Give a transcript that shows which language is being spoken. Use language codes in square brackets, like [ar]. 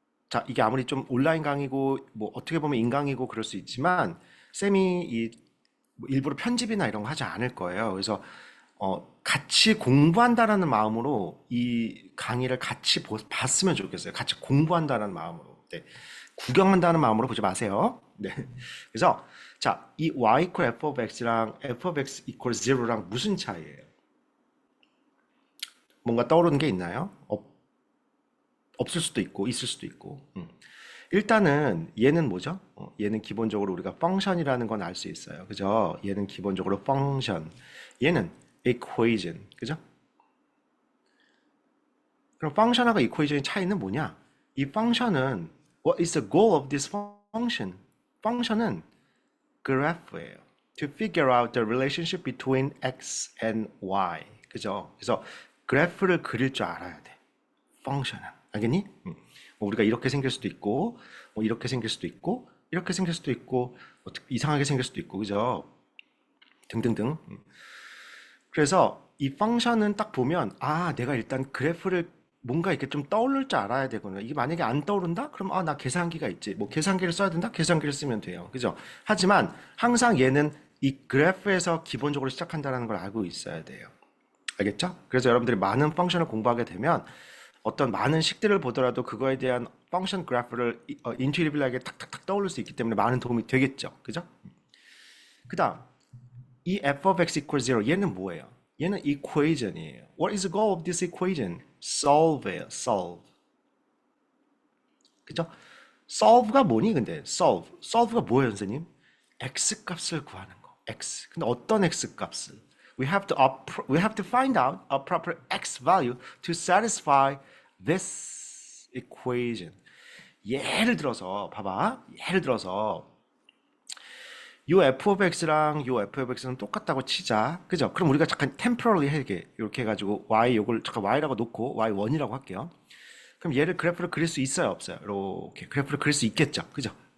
[ko] 자, 이게 아무리 좀 온라인 강의고, 뭐 어떻게 보면 인강이고 그럴 수 있지만, 쌤이 뭐 일부러 편집이나 이런 거 하지 않을 거예요. 그래서 같이 공부한다라는 마음으로 이 강의를 같이 봤으면 좋겠어요. 같이 공부한다는 마음으로. 네. 구경한다는 마음으로 보지 마세요. 네. 그래서 자, 이 y equal f of x랑 f of x equal 0랑 무슨 차이예요? 뭔가 떠오르는 게 있나요? 없을 수도 있고 있을 수도 있고. 일단은 얘는 뭐죠? 얘는 기본적으로 우리가 펑션이라는 건 알 수 있어요. 그죠? 얘는 기본적으로 펑션. 얘는 equation. 그죠? 그럼 펑션하고 equation의 차이는 뭐냐? 이 펑션은 [en] what is the goal of this function? [ko] 펑션은 그래프예요. [en] To figure out the relationship between x and y. [ko] 그죠? 그래서 그래프를 그릴 줄 알아야 돼. 펑션은. 알겠니? 뭐 우리가 이렇게 생길 수도 있고, 뭐 이렇게 생길 수도 있고, 이렇게 생길 수도 있고, 뭐 이상하게 생길 수도 있고, 그죠? 등등등. 그래서 이 펑션은 딱 보면, 아, 내가 일단 그래프를 뭔가 이렇게 좀 떠오를 줄 알아야 되거든요. 이게 만약에 안 떠오른다? 그럼, 아, 나 계산기가 있지. 뭐 계산기를 써야 된다? 계산기를 쓰면 돼요. 그죠? 하지만 항상 얘는 이 그래프에서 기본적으로 시작한다는 걸 알고 있어야 돼요. 알겠죠? 그래서 여러분들이 많은 펑션을 공부하게 되면 어떤 많은 식들을 보더라도 그거에 대한 펑션 그래프를 인투이티브하게 탁탁탁 떠올릴 수 있기 때문에 많은 도움이 되겠죠. 그죠? 그 다음, 이 f of x equals 0 얘는 뭐예요? 얘는 equation이에요. [en] What is the goal of this equation? [ko] solve예요. solve. 그죠? solve가 뭐니 근데? solve가 뭐예요, 선생님? x 값을 구하는 거. x. 근데 어떤 x 값을? [en] We have to find out a proper x value to satisfy this equation. [ko] 예를 들어서 봐봐. 예를 들어서 요 f of x랑 요 f of x는 똑같다고 치자. 그죠? 그럼 우리가 잠깐 temporarily 해게 이렇게 해가지고 y 요걸 잠깐 y라고 놓고 y1이라고 할게요. 그럼 얘를 그래프를 그릴 수 있어요, 없어요? 이렇게 그래프를 그릴 수 있겠죠, 그죠?